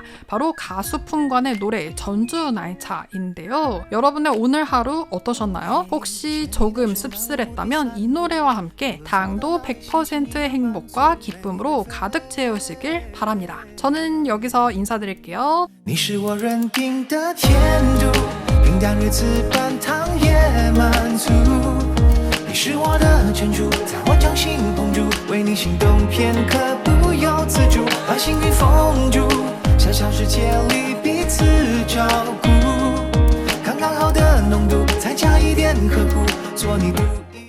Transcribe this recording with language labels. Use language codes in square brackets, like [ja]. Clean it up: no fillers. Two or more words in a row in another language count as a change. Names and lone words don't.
[ko] 바로 가수 풍관의 노래 전주나이차인데요. 여러분의 오늘 하루 어떠셨나요? 혹시 조금 씁쓸했다면 이 노래와 함께 당도 100%의 행복과 기쁨으로 가득 채우시길 바랍니다. 저는 여기서 인사드릴게요. [zh] 你是我认定的天度，平淡日子般汤圆满足。你是我的珍珠，在我掌心捧住，为你心动片刻，不由自主，把幸运封住。小小世界里彼此照顾，刚刚好的浓度，再加一点呵护，做你独。